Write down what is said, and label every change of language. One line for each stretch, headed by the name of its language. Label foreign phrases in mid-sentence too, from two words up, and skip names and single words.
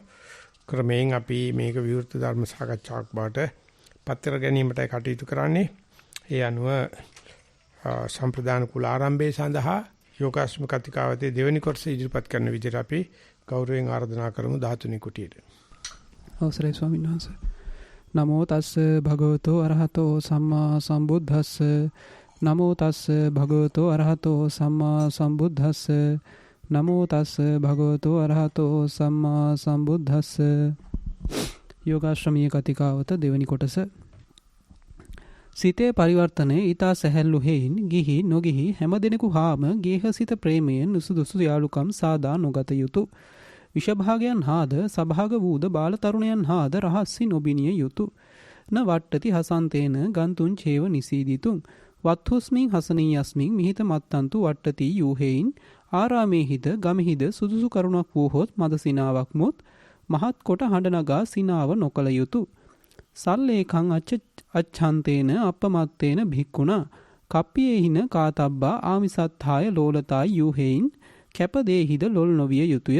Sinhala: ක්‍රමයෙන් අපි මේක විවෘත ධර්ම සාකච්ඡාවක් බවට පත් කර ගැනීමටයි කටයුතු කරන්නේ. ඒ අනුව සම්ප්‍රදාන කුල ආරම්භයේ සඳහා යෝගාශ්‍රම කතිකාවතේ දෙවෙනි කොටස ඉදිරිපත් කරන විදිහට අපි ගෞරවයෙන් ආරාධනා කරමු 13 කුටියට. අවසරයි ස්වාමීන් වහන්සේ.
Pali: නමෝ තස්ස භගවතෝ අරහතෝ සම්මා සම්බුද්දස්ස. නමෝ තස්ස භගවතෝ අරහතෝ සම්මා සම්බුද්දස්ස. නමෝ තස්ස භගවතෝ අරහතෝ සම්මා සම්බුද්දස්ස.
Sinhala: යෝගාශ්‍රමීය කතිකාවත දෙවෙනි කොටස. සිතේ පරිවර්තනයේ ඊතා සැහැල්ලු හේයින් ගිහි නොගිහි හැමදෙනෙකු හාම ගේහසිත ප්‍රේමයෙන් නුසුදුසු යාලුකම් සාදා නොගත යුතුය. විෂභාගයන් හාද සභාග වූද බාල තරුණයන් හාද රහස්සි නොබිනිය යුතුය.
Pali: න වට්ටති හසන්තේන ගන්තුන් චේව නිසීදිතුන්. වත්හුස්මින් හසනීයස්මින් මිහිත මත්තන්තු වට්ටති
Sinhala: යූහෙයින් ආරාමේහිද ගමෙහිද සුදුසු කරුණක් වූහොත් මද සිනාවක් මුත් මහත් කොට හඬ නගා සිනාව නොකළ යුතුය.
Pali: සල්ලේකං අච්ඡන්තේන අපමත්තේන භික්ඛුනා කප්පියේහින කාතබ්බා ආමිසත්ථාය ලෝලතා
Sinhala: යූහෙයින් කැපදේහිද ලොල් නොවිය යුතුය.